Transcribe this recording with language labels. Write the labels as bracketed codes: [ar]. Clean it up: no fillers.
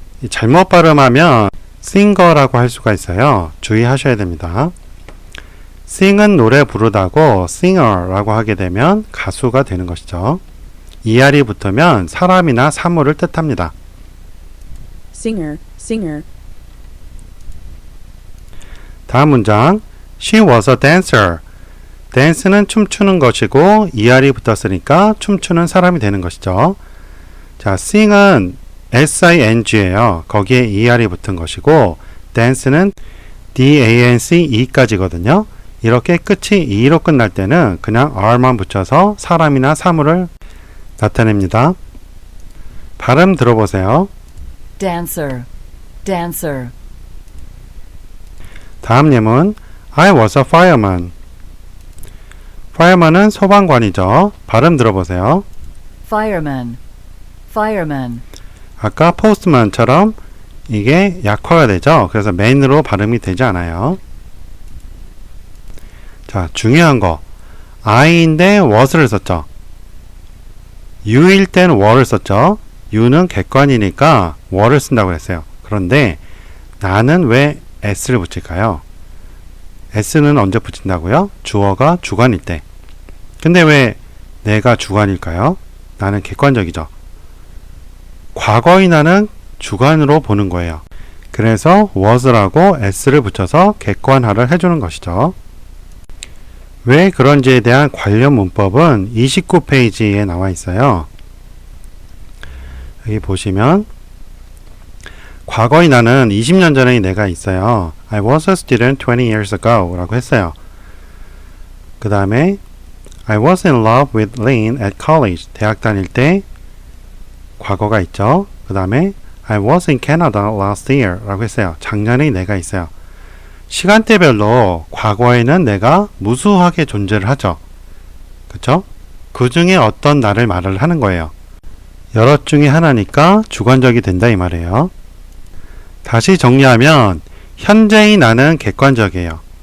[ko] 잘못 발음하면 싱거라고 할 수가 있어요. 주의하셔야 됩니다. sing은 노래 부르다고 singer라고 하게 되면 가수가 되는 것이죠. ER이 붙으면 사람이나 사물을 뜻합니다. [en] singer, singer, [ko] 다음 문장 [en] She was a dancer. [ko] dance는 춤추는 것이고 ER이 붙었으니까 춤추는 사람이 되는 것이죠. 자, sing은 SING예요. 거기에 ER이 붙은 것이고 dance는 DANCE까지거든요. 이렇게 끝이 E로 끝날 때는 그냥 R만 붙여서 사람이나 사물을 나타냅니다. 발음 들어보세요. [en] dancer, dancer, [ko] 다음 예문 [en] I was a fireman. [ko] fireman은 소방관이죠. 발음 들어보세요. [en] fireman, fireman, [ko] 아까 postman처럼 이게 약화가 되죠. 그래서 man으로 발음이 되지 않아요. 자, 중요한 거. I인데 was를 썼죠. You일 땐 were를 썼죠. You는 객관이니까 were를 쓴다고 그랬어요. 그런데 나는 왜 s를 붙일까요? s는 언제 붙인다고요? 주어가 주관일 때. 근데 왜 내가 주관일까요? 나는 객관적이죠. 과거의 나는 주관으로 보는 거예요. 그래서 was라고 s를 붙여서 객관화를 해주는 것이죠. 왜 그런지에 대한 관련 문법은 29페이지에 나와 있어요. 여기 보시면 과거의 나는 20년 전의 내가 있어요. [en] I was a student 20 years ago [ko] 라고 했어요. 그 다음에 [en] I was in love with Lynn at college. [ko] 대학 다닐 때 과거가 있죠. 그 다음에 [en] I was in Canada last year [ko] 라고 했어요. 작년의 내가 있어요. 시간대별로 과거에는 내가 무수하게 존재를 하죠. 그쵸? 그 중에 어떤 나를 말을 하는 거예요. 여럿 중에 하나니까 주관적이 된다 이 말이에요. 다시 정리하면 현재의 나는 객관적이에요.